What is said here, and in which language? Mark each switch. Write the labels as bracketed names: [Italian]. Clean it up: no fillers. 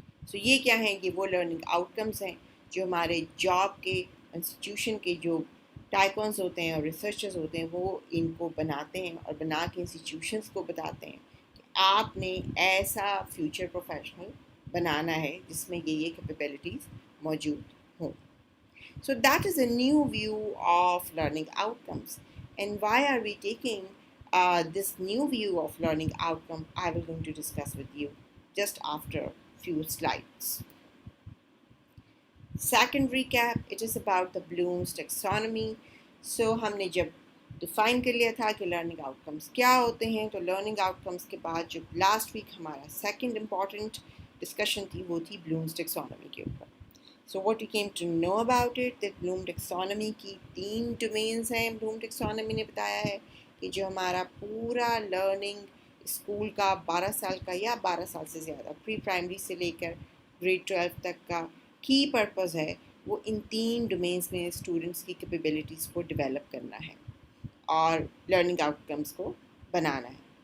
[Urdu] سو یہ کیا ہیں؟ یہ وہ لرننگ آؤٹ کمز ہیں جو ہمارے جاب کے انسٹیٹیوشن کے جو ٹائکونز ہوتے ہیں اور ریسرچرز ہوتے ہیں وہ ان کو بناتے ہیں اور بنا کے انسٹیٹیوشنس کو بتاتے ہیں کہ آپ نے ایسا فیوچر پروفیشنل بنانا ہے جس میں یہ کیپیبلٹیز موجود ہوں. [English] So that is a new view of learning outcomes. And why are we taking this new view of learning outcome? I will going to discuss with you just after a few slides. Second recap, it is about the Bloom's taxonomy. [Urdu] So ہم نے جب define کر لیا تھا کہ learning out کمس کیا ہوتے ہیں تو لرننگ آؤٹ کمس کے بعد جو لاسٹ ویک ہمارا سیکنڈ امپورٹنٹ ڈسکشن تھی وہ تھی بلومز ٹیکسانومی کے اوپر. [English] So what you came to know about it, that Bloom taxonomy [Urdu] کی 3 ڈومینز ہیں. بلوم ٹیکسانومی نے بتایا ہے کہ جو ہمارا پورا لرننگ اسکول کا 12 سال کا یا 12 سال سے زیادہ پری پرائمری سے لے کر گریڈ 12 تک کا کی پرپز ہے وہ ان 3 ڈومینز میں اسٹوڈنٹس کی کیپیبلٹیز کو ڈیولپ کرنا ہے اور لرننگ آؤٹ کمس کو بنانا ہے.